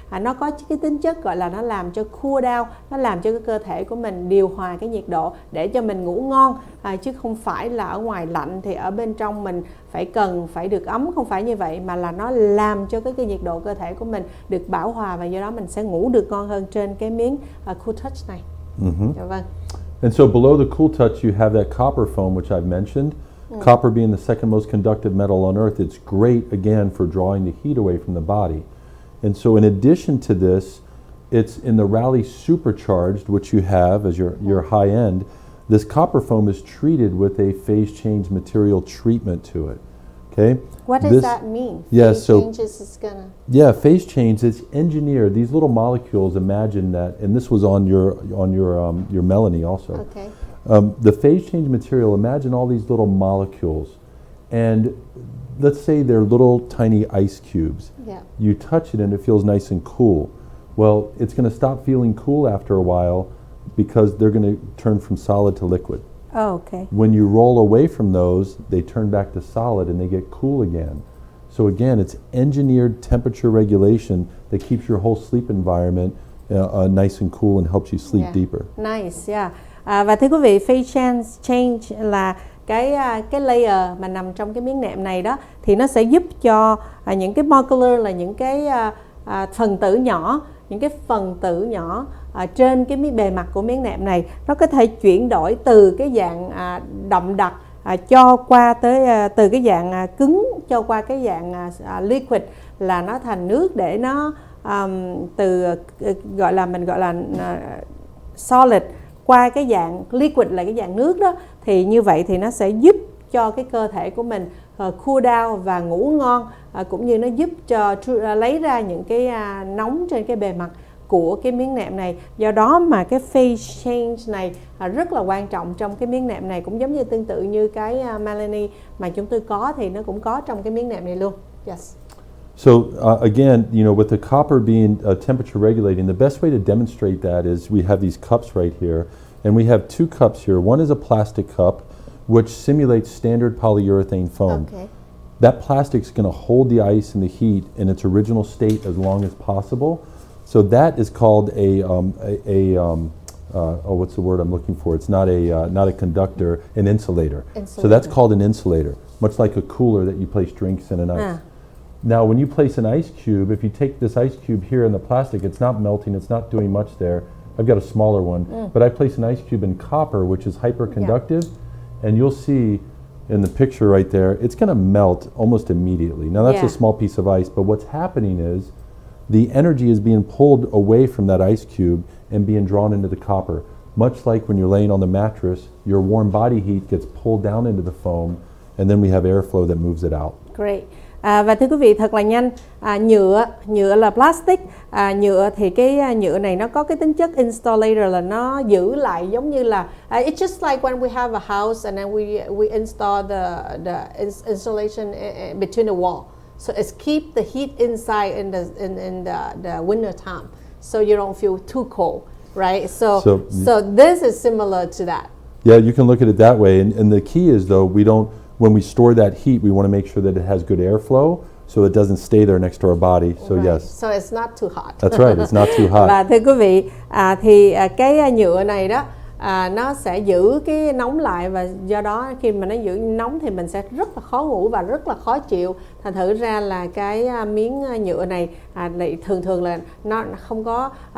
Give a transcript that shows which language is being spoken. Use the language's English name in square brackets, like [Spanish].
[Vietnamese] Nó có cái tính chất gọi là nó làm cho cool down, nó làm cho cái cơ thể của mình điều hòa cái nhiệt độ để cho mình ngủ ngon, chứ không phải là ở ngoài lạnh thì ở bên trong mình phải được ấm, không phải như vậy, mà là nó làm cho cái nhiệt độ cơ thể của mình được bảo hòa, và do đó mình sẽ ngủ được ngon hơn trên cái miếng cool touch này. Dạ vâng. [English] And so below the cool touch, you have that copper foam, which I've mentioned. Copper being the second most conductive metal on Earth, it's great, again, for drawing the heat away from the body. And so in addition to this, it's in the Rally Supercharged, which you have as your high end. This copper foam is treated with a phase change material treatment to it. Okay? What does that mean? Yeah, phase so changes is gonna... Yeah, phase change. It's engineered. These little molecules. Imagine that, and this was on your Melanie also. Okay. The phase change material. Imagine all these little molecules, and let's say they're little tiny ice cubes. Yeah. You touch it and it feels nice and cool. Well, it's going to stop feeling cool after a while because they're going to turn from solid to liquid. Oh, okay. When you roll away from those, they turn back to solid and they get cool again. So again, it's engineered temperature regulation that keeps your whole sleep environment nice and cool and helps you sleep deeper. Nice, yeah. [Vietnamese] Và thưa quý vị, phase change là cái layer mà nằm trong cái miếng nệm này đó, thì nó sẽ giúp cho những cái molecular là những cái phần tử nhỏ, những cái phần tử nhỏ trên cái bề mặt của miếng nệm này, nó có thể chuyển đổi từ cái dạng đậm đặc cho qua tới từ cái dạng cứng cho qua cái dạng liquid, là nó thành nước, để nó từ gọi là solid qua cái dạng liquid là cái dạng nước đó. Thì như vậy thì nó sẽ giúp cho cái cơ thể của mình cool down và ngủ ngon, cũng như nó giúp cho lấy ra những cái nóng trên cái bề mặt của cái miếng nệm này. Do đó mà cái phase change này rất là quan trọng trong cái miếng nệm này, cũng giống như tương tự như cái Melanie mà chúng tôi có, thì nó cũng có trong cái miếng nệm này luôn. [English] Yes. So again, with the copper being temperature regulating, the best way to demonstrate that is we have these cups right here, and we have two cups here. One is a plastic cup, which simulates standard polyurethane foam. Okay. That plastic is going to hold the ice and the heat in its original state as long as possible. So that is called what's the word I'm looking for? It's not a conductor, an insulator. So that's called an insulator, much like a cooler that you place drinks in and ice. Now, when you place an ice cube, if you take this ice cube here in the plastic, it's not melting, it's not doing much there. I've got a smaller one, but I place an ice cube in copper, which is hyperconductive, and you'll see in the picture right there, it's going to melt almost immediately. Now, that's a small piece of ice, but what's happening is the energy is being pulled away from that ice cube and being drawn into the copper. Much like when you're laying on the mattress, your warm body heat gets pulled down into the foam, and then we have airflow that moves it out. Great. [Vietnamese] Và thưa quý vị, thật là nhanh. Nhựa là plastic. Nhựa thì cái nhựa này nó có cái tính chất insulator, là nó giữ lại, giống như là [English] it's just like when we have a house and then we install the insulation between the wall. So it's keep the heat inside in the winter time, so you don't feel too cold, right? So this is similar to that. Yeah, you can look at it that way. And the key is, though, when we store that heat, we want to make sure that it has good airflow so it doesn't stay there next to our body. So Right. yes. So it's not too hot. That's right, it's not too hot. [Vietnamese] Và thưa quý vị, cái nhựa này đó nó sẽ giữ cái nóng lại, và do đó khi mà nó giữ nóng thì mình sẽ rất là khó ngủ và rất là khó chịu. Thành thử ra là cái miếng nhựa này thường là nó không có.